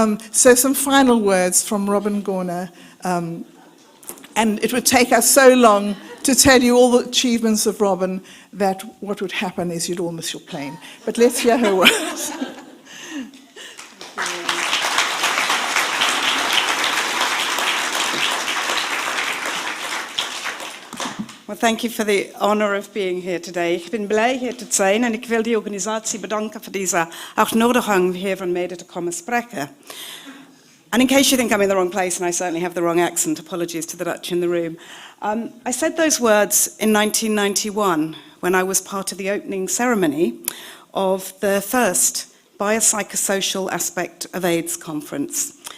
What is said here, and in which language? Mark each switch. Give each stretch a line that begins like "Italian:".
English: So some final words from Robin Gorner. And it would take us so long to tell you all the achievements of Robin that what would happen is you'd all miss your plane. But let's hear her words. Well, thank you for the honor of being here today.
Dutch: Ik ben blij hier te zijn en ik wil de organisatie bedanken voor deze uitnodiging hier van mede te komen spreken.
English: And in case you think I'm in the wrong place, and I certainly have the wrong accent, apologies to the Dutch in the room. I said those words in 1991 when I was part of the opening ceremony of the first biopsychosocial aspect of AIDS conference.